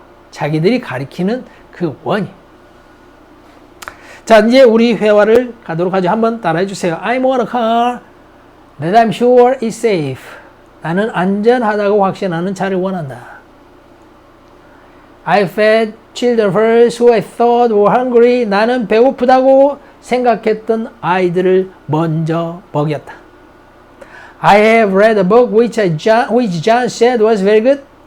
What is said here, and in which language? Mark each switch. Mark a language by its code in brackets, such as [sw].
[ko] 자기들이 가리키는 그 원이. 자, 이제 우리 회화를 가도록 하죠. 한번 따라해 주세요. [en] I want a car that I'm sure is safe. [ko] 나는 안전하다고 확신하는 차를 원한다. [en] I fed children first who I thought were hungry. [ko] 나는 배고프다고 생각했던 아이들을 먼저 먹였다. [en] I have read a book which John said was very good.